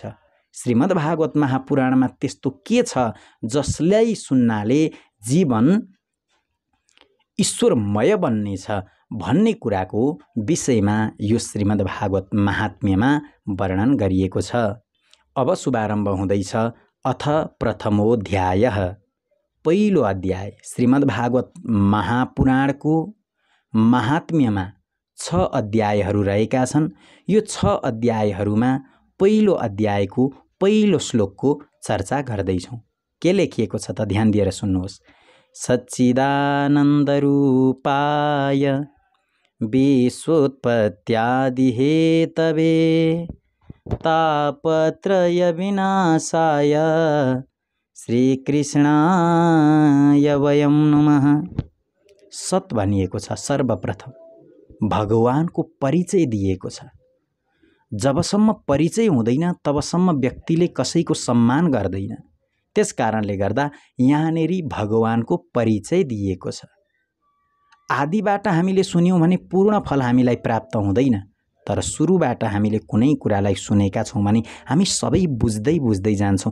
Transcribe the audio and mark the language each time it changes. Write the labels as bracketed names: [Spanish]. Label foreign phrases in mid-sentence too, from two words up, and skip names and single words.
[Nepali] श्रीमद् भागवत महापुराणमा त्यस्तो के छ जसलाई सुन्नाले जीवन ईश्वरमय बन्नेछ भन्ने कुराको विषयमा यो श्रीमद् भागवत महात्म्यमा वर्णन गरिएको छ। अब शुभारम्भ हुँदैछ। [Sanskrit] अथ प्रथमोऽध्यायः, [Nepali] पहिलो अध्याय। श्रीमद् भागवत महापुराणको महात्म्यमा 6 अध्यायहरू रहेका छन्। यो 6 अध्यायहरूमा पहिलो अध्यायको पहिलो श्लोकको चर्चा गर्दैछौँ। के लेखिएको छ त ध्यान दिएर सुन्नुहोस्। [Sanskrit] सच्चिदानन्दरूपाय विश्वोत्पत्त्यादिहेतवे तापत्रय विनाशाय श्रीकृष्णाय वयं नमः। [Nepali] सत् भनिएको छ। सर्वप्रथम भगवानको परिचय दिएको छ। जबसम्म परिचय हुँदैन तबसम्म व्यक्तिले कसैको सम्मान गर्दैन। त्यस कारणले गर्दा यहाँनेरि भगवानको परिचय दिएको छ। आदिबाट हामीले सुन्यौँ भने पूर्ण फल हामीलाई प्राप्त हुँदैन, तर सुरुबाट हामीले कुनै कुरालाई सुनेका छौँ भने हामी सबै बुझ्दै बुझ्दै जान्छौँ।